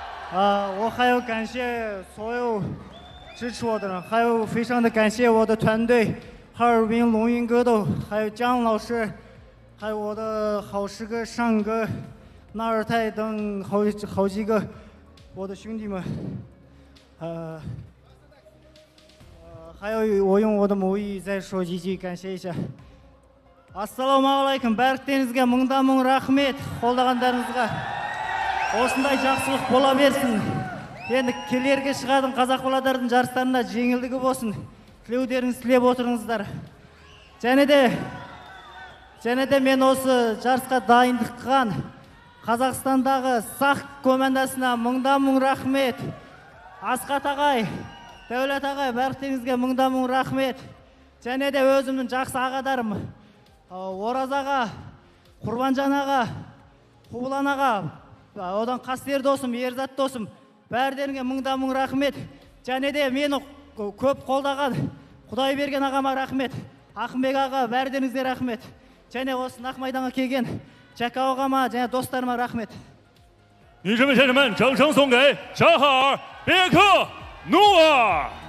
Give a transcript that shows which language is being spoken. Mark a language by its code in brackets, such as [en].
[zh] 我还要感谢所有支持我的人，还有非常的感谢我的团队，哈尔滨龙运格斗，还有姜老师，还有我的好师哥尚哥、纳尔泰等好几个我的兄弟们。还有我用我的母语再说几句，感谢一下。 [kk] Ассалаумағалейкум, бәріктеріңізге мың рахмет, қолдағандарыңызға. Осындай жақсылық бола берсін. Енді келерге шығатын қазақ баладардың жарыстарында жеңілдігі болсын. Тілеудеріңіз тілеп отырыңыздар. Және де және де мен осы жарысқа дайындыққан Қазақстандағы сақ командасына мың рахмет. Асқат ағай, Дәулет ағай, бәріңізге мың рахмет. Және де өзімнің жақсы ағадарым, Ораз аға, Құрбанжан аға, Құбылан аға, одан Қастер досым, Ерзат досым, бәрдеріңе мың рахмет. Және де мені көп қолдаған Құдайберген ағама рахмет. Ақымбек аға, бәрдеріңізге рахмет. Және осы Нақ майданға келген Жәка ағама және достарыма рахмет. [zh] 女士们、先生们，掌声送给扎哈尔、别克、努尔。